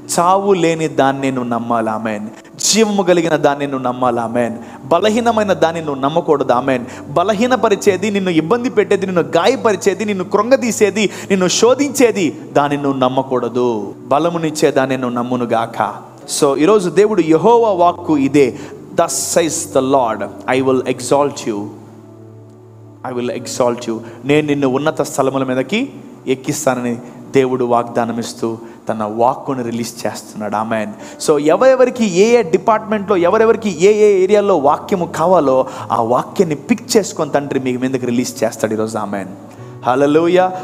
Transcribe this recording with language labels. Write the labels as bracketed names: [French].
[Telugu] చావు లేని దాన్ని నువ్వు నమ్మాలి. ఆమెన్. జీవము కలిగిన దాన్ని నువ్వు నమ్మాలి. ఆమెన్. బలహీనమైన దాన్ని నువ్వు నమ్మకూడదు. ఆమెన్. బలహీనపరిచేది, నిన్ను ఇబ్బంది పెట్టేది, నిన్ను గాయపరిచేది, నిన్ను కృంగదీసేది, నిన్ను శోధించేది దాన్ని నువ్వు నమ్మకూడదు. బలమునిచ్చే దాన్ని నువ్వు నమ్మునుగాక. సో ఈరోజు దేవుడు యెహోవా వాక్కు ఇదే. [English] Thus says the Lord, I will exalt you. I will exalt you. [Telugu] నేను నిన్ను ఉన్నత స్థలముల మీదకి ఎక్కిస్తానని దేవుడు వాగ్దానం ఇస్తూ తన వాక్కును రిలీజ్ చేస్తున్నాడు. ఆమెన్. సో ఎవరెవరికి ఏ ఏ డిపార్ట్మెంట్లో, ఎవరెవరికి ఏ ఏ ఏరియాలో వాక్యము కావాలో ఆ వాక్యాన్ని పిక్ చేసుకొని తండ్రి మీ మీదకి రిలీజ్ చేస్తాడు ఈరోజు. ఆమెన్. హల్లెలూయా.